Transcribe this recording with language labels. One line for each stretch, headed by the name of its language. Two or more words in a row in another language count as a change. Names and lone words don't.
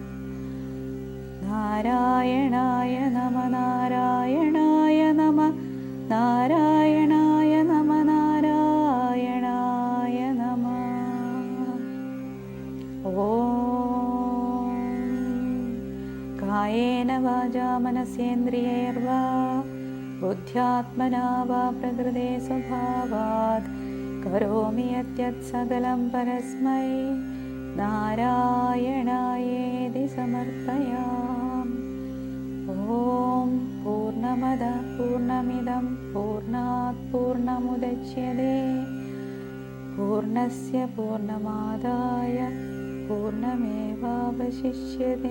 Sanskrit: नारायणाय नम नारायणाय नम नारायणाय नम नारायणाय नम. ॐ कायेन वाचा मनसेन्द्रियैर्वा बुद्ध्यात्मना वा प्रकृते स्वभावात् करोमि यद्यत् सकलं परस्मै नारायणायेति समर्पयामि। ॐ पूर्णमदः पूर्णमिदं पूर्णात् पूर्णमुदच्यते पूर्णस्य पूर्णमादाय पूर्णमेवावशिष्यते।